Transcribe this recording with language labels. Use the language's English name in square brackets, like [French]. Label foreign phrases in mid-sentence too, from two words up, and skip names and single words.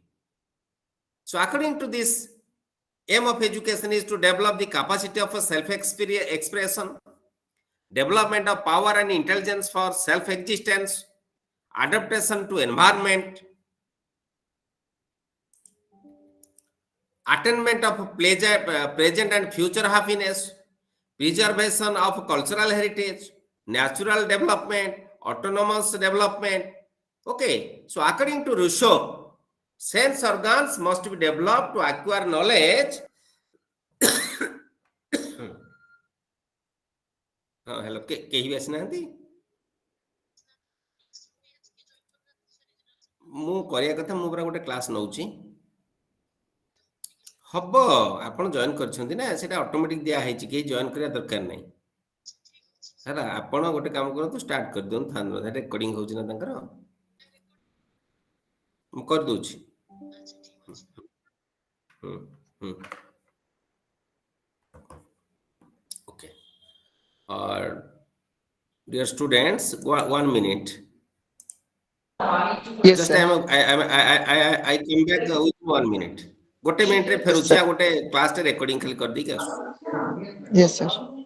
[English] So according to this, aim of education is to develop the capacity of a self-expression, development of power and intelligence for self-existence, adaptation to environment, attainment of pleasure, present and future happiness, preservation of cultural heritage, natural development, autonomous development. Okay, so according to Rousseau, sense organs must be developed to acquire knowledge. Hello, [Odia] କେହି ବି ଆସିନାହାନ୍ତି? ମୁଁ କରିବା କଥା, ମୁଁ ପୁରା ଗୋଟେ କ୍ଲାସ୍ ନଉଛି। ହବ, ଆପଣ ଜଏନ୍ କରିଛନ୍ତି ନା, ସେଟା ଅଟୋମେଟିକ ଦିଆ ହେଇଛି, କେହି ଜଏନ୍ କରିବା ଦରକାର ନାହିଁ ହେଲା। ଆପଣ ଗୋଟେ କାମ କରନ୍ତୁ, ଷ୍ଟାର୍ଟ କରିଦିଅନ୍ତୁ, ଥାନ୍ତୁ, ରେକର୍ଡିଂ ହଉଛି ନା ତାଙ୍କର, ମୁଁ କରିଦଉଛି। [English] Okay. Dear students, 1 minute. Yes, Just sir. I came back with 1 minute. [Odia] ଗୋଟେ ମିନିଟରେ ଫେରୁଛି, ଆଉ ଗୋଟେ କ୍ଲାସରେ ରେକର୍ଡିଂ ଖାଲି କରିଦେଇକି ଆସୁଛି। [English] Yes, sir.